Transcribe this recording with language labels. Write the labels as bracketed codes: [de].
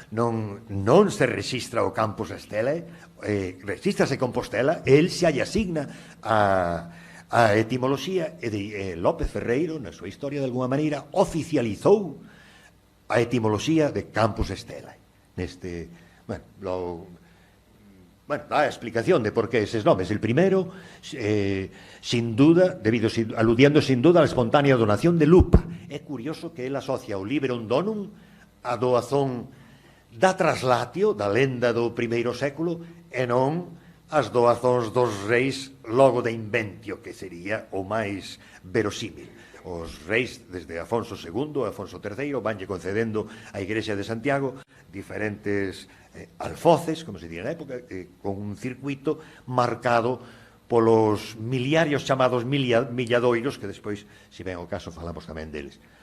[gl] Non se rexistra o Campus Estela, rexistrase Compostela, el xa lle asigna a etimoloxía, e López Ferreiro, na súa historia, de alguma maneira, oficializou a etimoloxía de Campus Estela. Neste, dá a explicación de por qué eses nomes. [es] El primero, sin duda, aludiendo sin duda a la espontánea donación de Lupa. [gl] É curioso que él asocia o Liberum Donum a doazón da traslatio, da lenda do primeiro século, e non as doazóns dos reis logo de Inventio, que sería o máis verosímil. Os reis, desde Afonso II a Afonso III, vanlle concedendo á Igrexa de Santiago diferentes alfoces, como se diría na época, con un circuito marcado polos miliarios chamados milladoiros, que despois, se ven o caso, falamos tamén deles.